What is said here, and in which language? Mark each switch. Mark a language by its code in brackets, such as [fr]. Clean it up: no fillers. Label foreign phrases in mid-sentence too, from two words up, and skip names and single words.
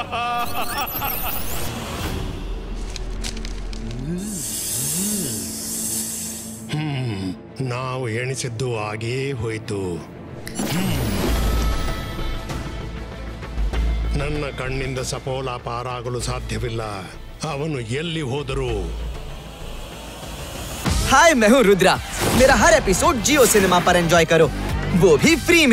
[kn] ನಾವು ಎಣಿಸಿದ್ದು ಹಾಗೆಯೇ ಹೋಯ್ತು. ನನ್ನ ಕಣ್ಣಿಂದ ಸಪೋಲ ಪಾರಾಗಲು ಸಾಧ್ಯವಿಲ್ಲ. ಅವನು ಎಲ್ಲಿ ಹೋದರೂ. [hi] हाय मैं हूँ रुद्रा। मेरा हर एपिसोड जियो सिनेमा पर एंजॉय करो, वो भी फ्री में।